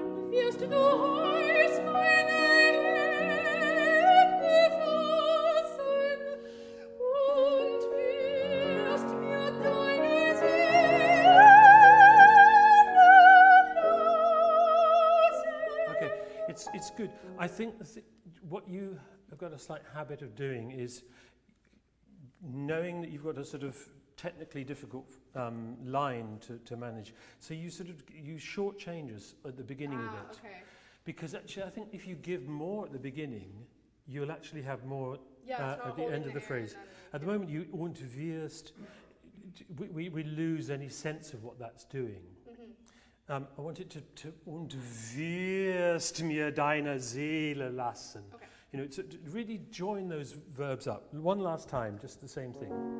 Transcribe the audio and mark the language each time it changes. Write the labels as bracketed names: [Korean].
[German] Wirst du heiß meine Hände fassen und wirst mir deine Seele lassen. [English] Okay, it's good. I think what you have got a slight habit of doing is knowing that you've got a sort of technically difficult line to manage. So you sort of use short changes at the beginning of it. Okay. Because actually I think if you give more at the beginning, you'll actually have more at the end of the phrase. At the moment you [German] und wirst, [English] we lose any sense of what that's doing. Mm-hmm. I want it to [German] und wirst mir deine Seele lassen. [English] Okay. You know, to really join those verbs up. One last time, just the same thing.